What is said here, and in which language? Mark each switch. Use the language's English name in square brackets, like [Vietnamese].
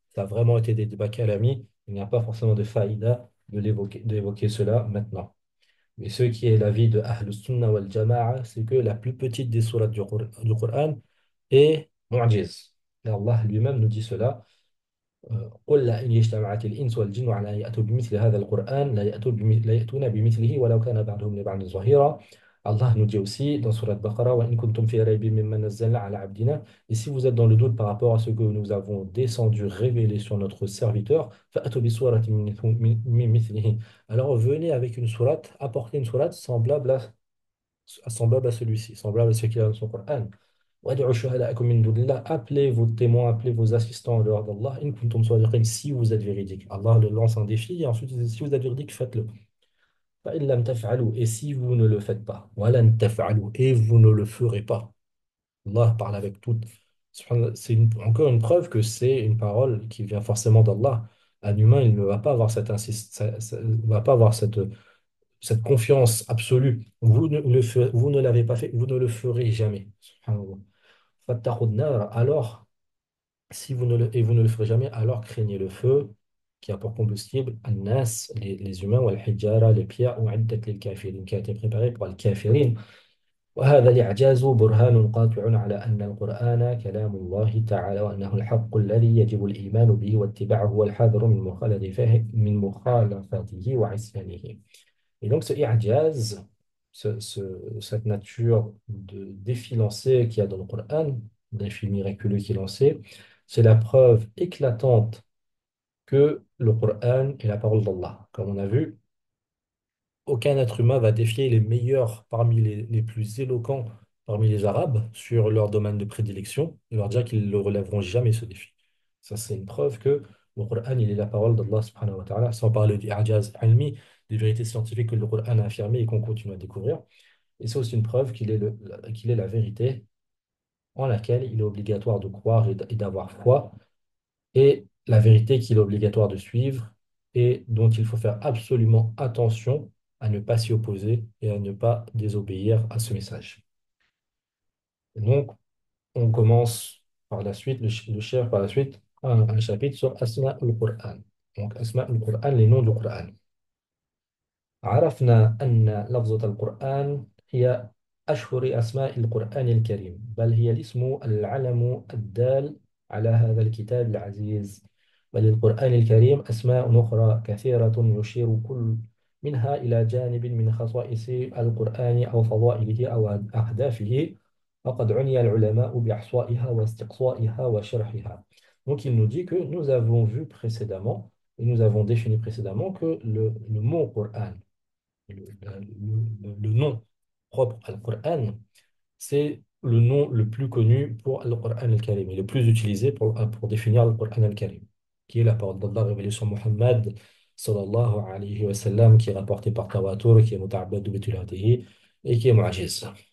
[French] Ça a vraiment été des débats calami. Il n'y a pas forcément de faïda d'évoquer cela maintenant. Mais ce qui est l'avis de Ahl Sunnah wal Jama'a, c'est que la plus petite des sourates du Qur'an est mu'jiz. Et Allah lui-même nous dit cela. [Arabic] قل إن اجتمعت الإنس والجن على أن يأتوا بمثل هذا القرآن لا يأتون بمثله ولو كان بعضهم لبعض ظهيرا. [French] Allah nous dit aussi dans Surat Baqarah, [Arabic] وَإِن كُنتُمْ فِي رَيْبٍ مِّمَّا نَزَّلْنَا عَلَى عَبْدِنَا. [French] Et si vous êtes dans le doute par rapport à ce que nous avons descendu, révélé sur notre serviteur, [Arabic] فَأْتُوا بِسُورَةٍ مِّن مِّثْلِهِ. [French] Alors venez avec une sourate, apportez une sourate semblable à celui-ci, semblable à ce qu'il y a dans son Coran. [Arabic] وَادْعُوا شُهَدَاءَكُم مِّن دُونِ اللَّهِ. [French] Appelez vos témoins, appelez vos assistants en dehors d'Allah. [Arabic] إِن كُنتُمْ صَادِقِينَ. [French] Si vous êtes véridique. Allah le lance un défi et ensuite il dit, si vous êtes véridique, faites-le. [Arabic] فَإِن لَّمْ تَفْعَلُوا. [French] Et si vous ne le faites pas. [Arabic] وَلَن تَفْعَلُوا. [French] Et vous ne le ferez pas. Allah parle avec toute. C'est encore une preuve que c'est une parole qui vient forcément d'Allah. Un humain, il ne va pas avoir va pas avoir cette confiance absolue. Vous ne l'avez pas fait, vous ne le ferez jamais. [Arabic] Subhanallah. فاتقوا النار. [French] Alors, si vous ne le, et vous ne le ferez jamais, alors craignez le feu qui a pour combustible الناس, les humains, والحجارة, les pierres, [Arabic] أعدت للكافرين, [French] qui a été préparé pour les kafirin. [Arabic] وهذا الإعجاز برهان قاطع على أن القرآن كلام الله تعالى وأنه الحق الذي يجب الإيمان به واتباعه والحذر من مخالفته وعصيانه. [French] Et donc ce i'jaz, cette nature de défi lancé qu'il y a dans le Coran, défi miraculeux qui est lancé, c'est la preuve éclatante que le Coran est la parole d'Allah. Comme on a vu, aucun être humain va défier les meilleurs parmi les plus éloquents parmi les Arabes sur leur domaine de prédilection et leur dire qu'ils ne le relèveront jamais ce défi. Ça, c'est une preuve que le Coran, il est la parole d'Allah subhanahu wa ta'ala, sans parler du i'jaz ilmi, des vérités scientifiques que le Coran a affirmées et qu'on continue à découvrir. Et c'est aussi une preuve qu'il est la vérité en laquelle il est obligatoire de croire et d'avoir foi, et la vérité qu'il est obligatoire de suivre et dont il faut faire absolument attention à ne pas s'y opposer et à ne pas désobéir à ce message. Et donc, on commence par la suite, le chef par la suite, un chapitre sur Asma al-Qur'an. Donc, Asma al-Qur'an, les noms du Qur'an. [Arabic] عرفنا أن لفظة القرآن هي أشهر أسماء القرآن الكريم، بل هي الاسم العلم الدال على هذا الكتاب العزيز. وللقرآن الكريم أسماء أخرى كثيرة يشير كل منها إلى جانب من خصائص القرآن أو فضائله أو أهدافه، وقد عني العلماء بإحصائها واستقصائها وشرحها. [French] Donc il nous dit que nous avons vu précédemment et nous avons défini précédemment que le mot Qur'an, le nom propre al Qur'an, c'est le nom le plus connu pour al Qur'an al-Karim, et le plus utilisé pour définir al Qur'an al-Karim, qui est la parole d'Allah révélée sur Muhammad sallallahu alayhi wa sallam, qui est rapporté par Tawatur, qui est muta'abbad bi tilawatihi et qui est mu'ajiz.